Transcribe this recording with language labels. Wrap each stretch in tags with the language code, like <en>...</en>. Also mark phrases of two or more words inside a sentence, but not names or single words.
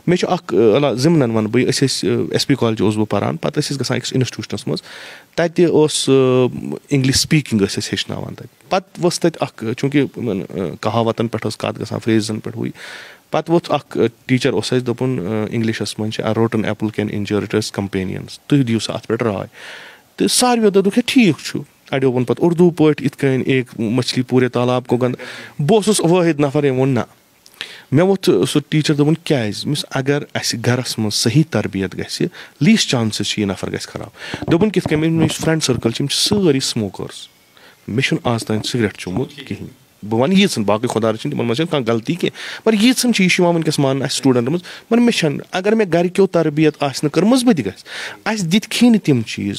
<ks>مےٚ چھُ اکھ ضِمنن وَنہٕ بہٕ أسۍ ٲسۍ ایس پی کالجہِ اوسُس بہٕ پَران پَتہٕ ٲسۍ أسۍ گژھان أکِس اِنسٹِٹیوٗشنَس منٛز تَتہِ اوس</ks> <en>English speaking</en> <ks>ٲسۍ أسۍ ہیٚچھناوان تَتہِ. پَتہٕ ؤژھ تَتہِ اکھ چوٗنٛکہِ کہاوتن پٮ۪ٹھ ٲس کَتھ گژھان فرٛیزَن پٮ۪ٹھ ہُے پَتہٕ ووٚتھ اکھ ٹیٖچر اوس اَسہِ دوٚپُن اِنٛگلِشَس منٛز چھِ</ks> <en>a rotten apple can injure its companions</en> <ks>تُہۍ دِیِو سا اَتھ پٮ۪ٹھ راے. تہٕ ساروِیو دوٚپُکھ ہے ٹھیٖک چھُ. اَڑیو ووٚن پَتہٕ اُردو پٲٹھۍ یِتھ کٔنۍ</ks> <ur>ایک مچھلی پوٗرے تالاب کو گنٛد.</ur> <ks>بہٕ اوسُس وٲحِد نفر ییٚمۍ ووٚن نہ. مےٚ ووٚتھ سُہ ٹیٖچر دوٚپُن کیازِ مےٚ اگر اَسہِ گرس منٛز صحیح تربیت گژھِ</ks> <en>least chances</en> <ks>چھِ یہِ نفر گژھِ خراب. دوٚپُن کِتھ کٔنۍ مےٚ یُس</ks> <en>friend circle</en> <ks>چھِ یِم چھِ سٲری سموکٲرٕس مےٚ چھُنہٕ آز تام سِگریٹ چوٚمُت کِہینۍ. بہٕ وَنہٕ ییٖژَن باقٕے خۄدا رٔچھِنۍ تِمن منٛز چھَنہٕ کانٛہہ غلطی کینٛہہ مگر ییٖژَن چھِ یہِ چھُ یِوان وٕنکیٚس ماننہٕ اَسہِ سٹوٗڈنٛٹَن منٛز مگر مےٚ چھَنہٕ اگر مےٚ گرِکیو تربیت آسہِ نہٕ کٔرمٕژ بہٕ تہِ گژھِ اَسہِ دِتۍ نہٕ تِم چیٖز.</ks>